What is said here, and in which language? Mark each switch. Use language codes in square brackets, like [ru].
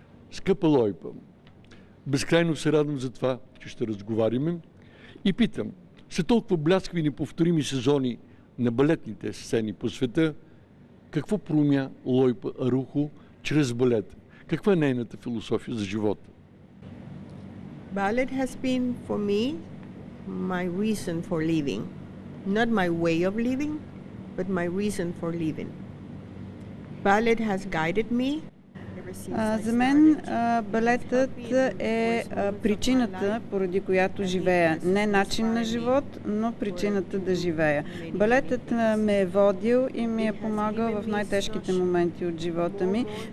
[bg] Скъпа Лойпа, безкрайно се радвам за това, че ще разговаряме и питам, след толкова бляскави и неповторими сезони на балетните сцени по света, какво проумя Лойпа Арухо чрез балета? Каква е нейната философия за живота? [en] Ballet has been for me my reason for living. Not my way of living, but my reason for living. Ballet has guided me. [bg] За мен балетът е причината, поради която живея. Не начин на живот, но причината да живея. Балетът ме е водил и ми е помагал в най-тежките моменти от живота ми.